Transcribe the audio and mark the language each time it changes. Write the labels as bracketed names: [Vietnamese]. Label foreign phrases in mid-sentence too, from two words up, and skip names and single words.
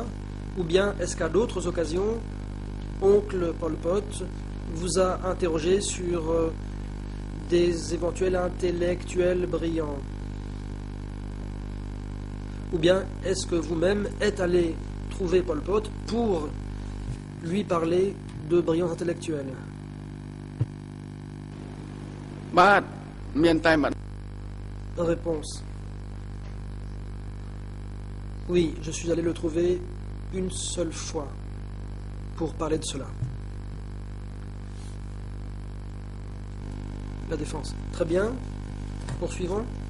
[French] Ou bien est-ce qu'à d'autres occasions, oncle Pol Pot vous a interrogé sur des éventuels intellectuels brillants? Ou bien est-ce que vous-même êtes allé trouver Pol Pot pour lui parler de brillants intellectuels? [Khmer] បាទមានតែម្ដង [French] Réponse. Oui, je suis allé le trouver une seule fois pour parler de cela. La défense. Très bien.